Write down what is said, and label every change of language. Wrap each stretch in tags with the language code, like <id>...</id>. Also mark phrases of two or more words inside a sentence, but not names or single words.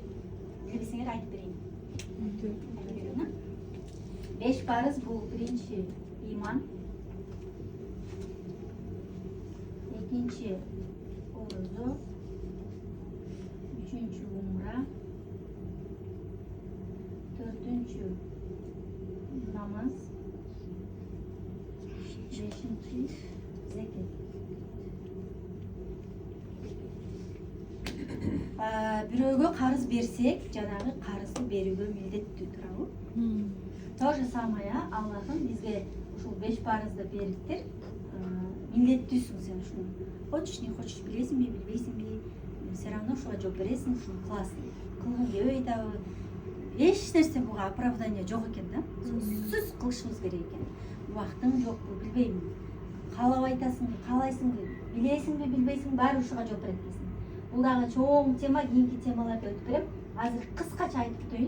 <ky>Билбесеңер айтып берейин. 5 парыз бул биринчи иман, экинчи орозо, үчүнчү умра, төртүнчү намаз, бешинчи зекет. Бирөөгө карыз берсек, жанагы карызды берүүгө милдеттүү турабы?</ky> <ru>То же самое,</ru> <ky>Аллахым бизге ушул 5 парызды бериптир. Милдеттүүсүң сен ушуну.</ky> <ru>Хочешь, не хочешь,</ru> <ky>билесиңби, билбейсиңби,</ky> <ru>все равно</ru> <ky>ушуга жооп бересиң, ушуну кыласың. Кылгың келбей атабы? Эч нерсе буга оправдание жок экен да. Сөзсүз кылышыбыз керек экен. Убактың жокпу, билбейм. Каалап айтасыңбы, каалайсыңбы, билесиңби, билбейсиңби, баары ушуга жооп берет дейсиң. Бул дагы чоң тема, кийинки темаларда өтүп берем. Азыр кыскача айтып өтөйүн.</ky>